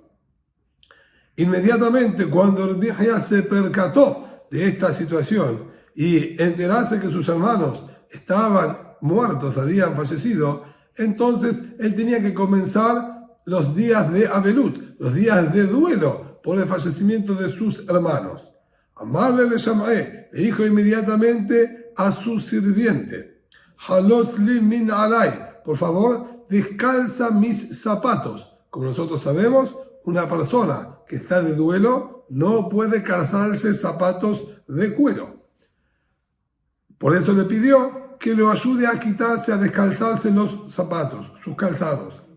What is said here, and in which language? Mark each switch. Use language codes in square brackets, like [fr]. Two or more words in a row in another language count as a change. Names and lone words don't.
[es] Inmediatamente cuando Rabbi Hiyá se percató de esta situación y enterarse que sus hermanos estaban muertos, habían fallecido, entonces él tenía que comenzar los días de Abelut, los días de duelo por el fallecimiento de sus hermanos. [arc] Amarle le Shammai, [es] le dijo inmediatamente a su sirviente, [he] Halotz li min alay, [es] por favor, descalza mis zapatos. Como nosotros sabemos, una persona que está de duelo no puede calzarse zapatos de cuero. Por eso le pidió que lo ayude a quitarse, a descalzarse los zapatos, sus calzados.